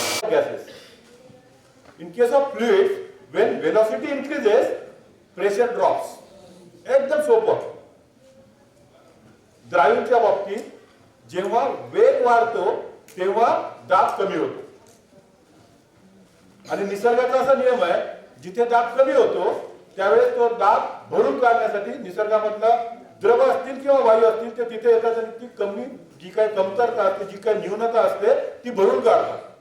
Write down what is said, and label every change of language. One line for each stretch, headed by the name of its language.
English: gases. In case of fluids, when velocity increases, pressure drops.
Marathi: एकदम सोपं. द्रावणच्या बाबतीत जेव्हा वेग वाढतो तेव्हा दाब कमी होतो. आणि निसर्गाचा असा नियम आहे, जिथे दाब कमी होतो त्यावेळेस तो दाब भरून काढण्यासाठी निसर्गामधला द्रव असतील किंवा वायू असतील ते तिथे येतात आणि ती कमी जी काही कमतरता असते, जी काही न्यूनता असते ती भरून काढतात.